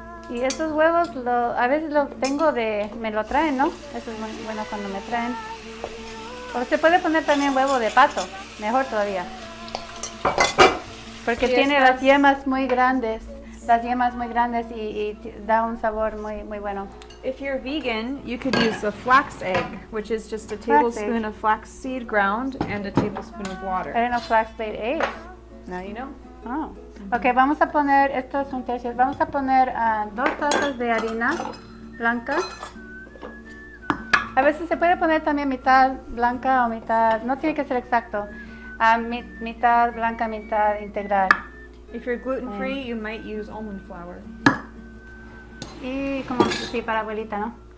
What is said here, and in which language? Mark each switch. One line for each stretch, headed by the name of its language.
Spanish: Y estos huevos, a veces me lo traen, ¿no? Eso es muy bueno cuando me traen. O se puede poner también huevo de pato, mejor todavía. Porque tiene las yemas muy grandes. Y da un sabor muy, muy bueno.
English: If you're vegan, you could use a flax egg, which is just a tablespoon of flax seed ground and a tablespoon of water. I didn't know flax laid eggs. Now you know.
Spanish: Oh. Ok, vamos a poner, esto es un tercio, vamos a poner 2 tazas de harina blanca. A veces se puede poner también mitad blanca o mitad, no tiene que ser exacto, mitad blanca, mitad integral.
English: If you're gluten free, you might use almond flour.
Spanish: Y como, sí, para abuelita, ¿no?